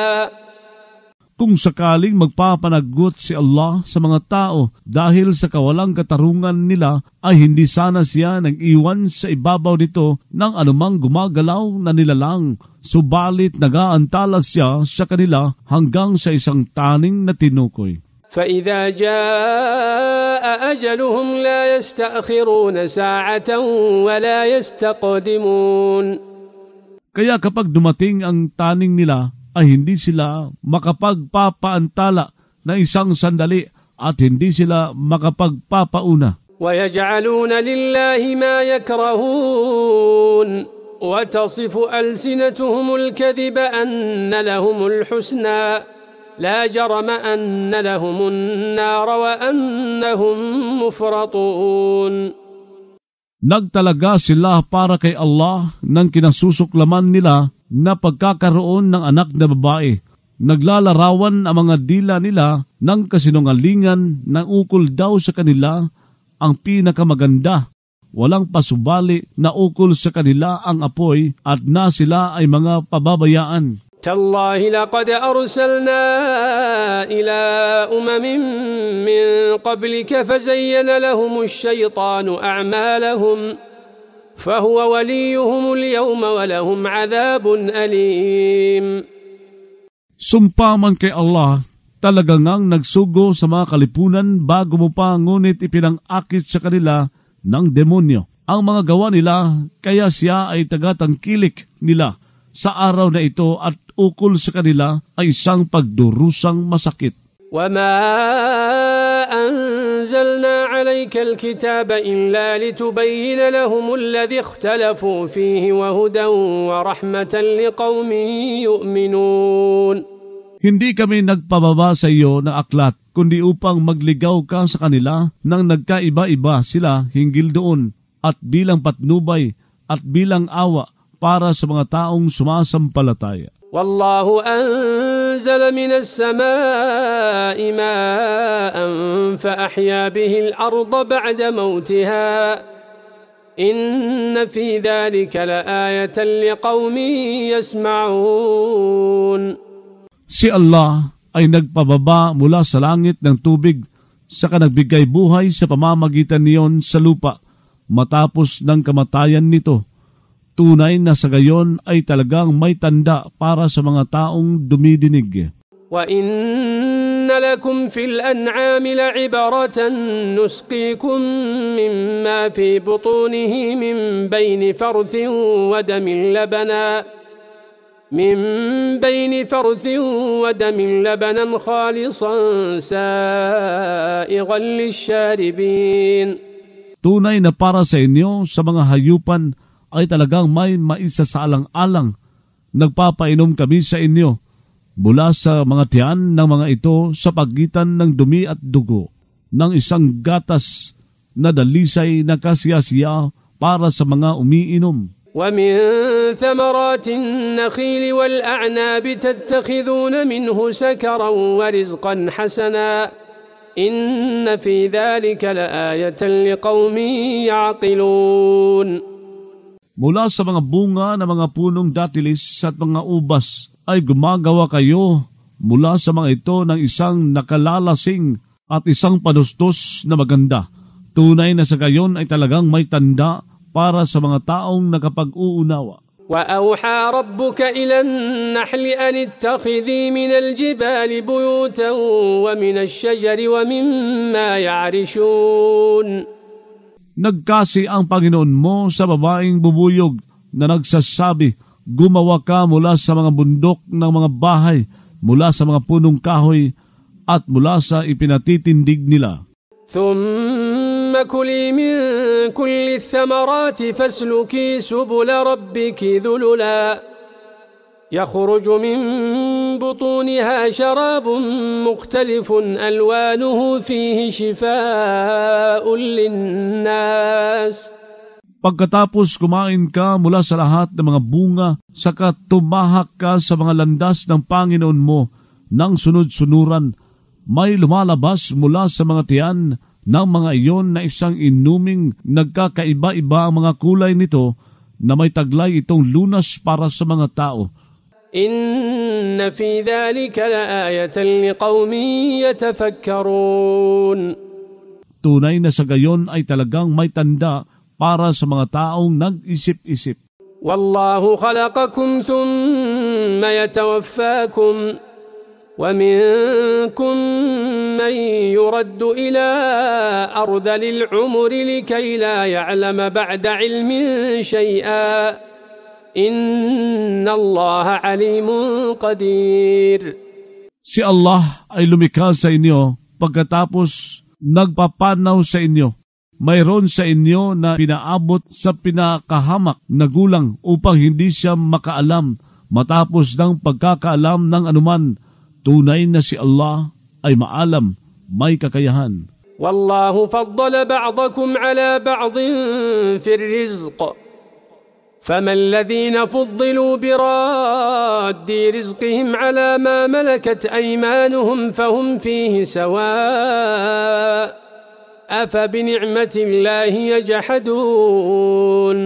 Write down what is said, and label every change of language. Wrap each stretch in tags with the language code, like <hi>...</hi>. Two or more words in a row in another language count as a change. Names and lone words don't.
<tl>Kung sakaling magpapanagot si Allah sa mga tao dahil sa kawalang katarungan nila, ay hindi sana siya nag-iwan sa ibabaw nito ng anumang gumagalaw na nilalang. Subalit nag-aantala siya sa kanila hanggang sa isang taning na tinukoy.</tl> <ar>فَإِذَا جَاءَ أَجَلُهُمْ لَا يَسْتَأْخِرُونَ سَاعَةً وَلَا يَسْتَقْدِمُونَ.</ar> <tl>Kaya kapag dumating ang taning nila, ay hindi sila makapagpapaantala na isang sandali at hindi sila makapagpapauna.</tl> <ar>وَيَجْعَلُونَ لِلَّهِ مَا يَكْرَهُونَ وَتَصِفُ أَلْسِنَتُهُمُ الْكَذِبَ أَنَّ لَهُمُ الْحُسْنَى لَا جَرَمَ أَنَّ لَهُمُ النَّارَ وَأَنَّهُمْ مُفْرَطُونَ.</ar> <tl>Nagtalaga sila para kay Allah ng kinasusuklaman nila na pagkakaroon ng anak na babae. Naglalarawan ang mga dila nila ng kasinungalingan na ukol daw sa kanila ang pinakamaganda. Walang pasubali na ukol sa kanila ang apoy at na sila ay mga pababayaan.</tl> <ar>تالله لقد أرسلنا إلى أمم من قبلك فزين لهم الشيطان أعمالهم فهو وليهم اليوم ولهم عذاب أليم.</ar> <tl>Sumpa man kay Allah, talaga ngang nagsugo sa mga kalipunan bago mo pa, ngunit ipinang-akit sa kanila ng demonyo ang mga gawa nila, kaya siya ay tagatangkilik nila sa araw na ito at ukol sa kanila ay isang pagdurusang masakit.</tl> <ar>وَمَا أَنزَلْنَا عَلَيْكَ الْكِتَابَ إِلَّا لِتُبَيِّنَ لَهُمُ الَّذِي اخْتَلَفُوا فِيهِ وَهُدًى وَرَحْمَةً لِقَوْمٍ يُؤْمِنُونَ.</ar> <tl>Hindi kami nagpababa sa iyo ng aklat, kundi upang magligaw ka sa kanila nang nagkaiba-iba sila hinggil doon, at bilang patnubay at bilang awa para sa mga taong sumasampalataya.</tl> <ar>وَاللَّهُ أَنزَلَ مِنَ السَّمَاءِ مَاءً فَأَحْيَا بِهِ الْأَرْضَ بَعْدَ مَوْتِهَا إِنَّ فِي ذَلِكَ لَآيَةً لِقَوْمٍ يَسْمَعُونَ.</ar> <tl>Si Allah ay nagpababa mula sa langit ng tubig, saka nagbigay buhay sa pamamagitan niyon sa lupa matapos ng kamatayan nito. Tunay na sa gayon ay talagang may tanda para sa mga taong dumidinig.</tl> <ar>وَإِنَّ لَكُمْ فِي الْأَنْعَامِ لَعِبْرَةً نُسْقِيكُم مِّمَّا فِي بُطُونِهِ مِن بَيْنِ فَرْثٍ وَدَمٍ لَبَنًا خَالِصًا سَائِغًا لِلشَّارِبِينَ.</ar> <tl>Tunay na para sa inyo sa mga hayupan ay talagang may maisasalang-alang. Nagpapainom kami sa inyo mula sa mga tiyan ng mga ito sa pagitan ng dumi at dugo ng isang gatas na dalisay na kasiyasiya para sa mga umiinom.</tl> <ar>وَمِن ثَمَرَاتِ النَّخِيلِ وَالْأَعْنَابِ تَتَّخِذُونَ مِنْهُ سَكَرًا وَرِزْقًا حَسَنًا إِنَّ فِي ذَلِكَ لَآيَةً لِقَوْمٍ يَعْقِلُونَ.</ar> <tl>Mula sa mga bunga ng mga punong datilis at mga ubas ay gumagawa kayo mula sa mga ito ng isang nakalalasing at isang padustos na maganda. Tunay na sa gayon ay talagang may tanda para sa mga taong nakapag-uunawa.</tl> <ar>وَأَوْحَى رَبُّكَ إِلَى النَّحْلِ أَنِ اتَّخِذِي مِنَ الْجِبَالِ بُيُوتًا وَمِنَ الشَّجَرِ وَمِمَّا يَعْرِشُونَ.</ar> <tl>Nagkasi ang Panginoon mo sa babaeng bubuyog na nagsasabi, gumawa ka mula sa mga bundok ng mga bahay, mula sa mga punong kahoy at mula sa ipinatitindig nila.</tl> <ar>ثُمَّ كُلِي مِن كُلِّ الثَّمَرَاتِ فَاسْلُكِي سُبُلَ رَبِّكِ ذُلُلًا يَخْرُجُ مِن بُطُونِهَا شَرَابٌ مُخْتَلِفٌ أَلْوَانُهُ فِيهِ شِفَاءٌ لِلنَّاسِ.</ar> <tl>Pagkatapos kumain ka mula sa lahat ng mga bunga, saka tumahak ka sa mga landas ng Panginoon mo ng sunod-sunuran, may lumalabas mula sa mga tiyan ng mga iyon na isang inuming nagkakaiba-iba ang mga kulay nito na may taglay itong lunas para sa mga tao.</tl> <ar>إِنَّ فِي ذَلِكَ لَآيَةً لِقَوْمٍ يَتَفَكَّرُونَ.</ar> <tl>Tunay na sa gayon ay talagang may tanda para sa mga taong nag-isip-isip.</tl> <ar>وَاللَّهُ خَلَقَكُمْ ثُمَّ يَتَوَفَّاكُمْ وَمِنكُم مَّن يُرَدُّ إِلَى أَرْذَلِ الْعُمُرِ لِكَيْ لَا يَعْلَمَ بَعْدَ عِلْمٍ شَيْئًا إِنَّ اللَّهَ عَلِيمٌ قَدِيرٌ.</ar> <tl>Si Allah ay lumikha sa inyo pagkatapos nagpapanaw sa inyo. Mayroon sa inyo na pinaabot sa pinakahamak na gulang upang hindi siya makaalam matapos ng pagkakaalam ng anuman. Tunay na si Allah ay maalam, may kakayahan.</tl> <ar>وَاللَّهُ فَضَّلَ بَعْضَكُمْ عَلَى بَعْضٍ فِي الرِّزْقِ فما الذين فضلوا براد رزقهم على ما ملكت أيمانهم فهم فيه سواء أفبنعمة الله يجحدون.</ar>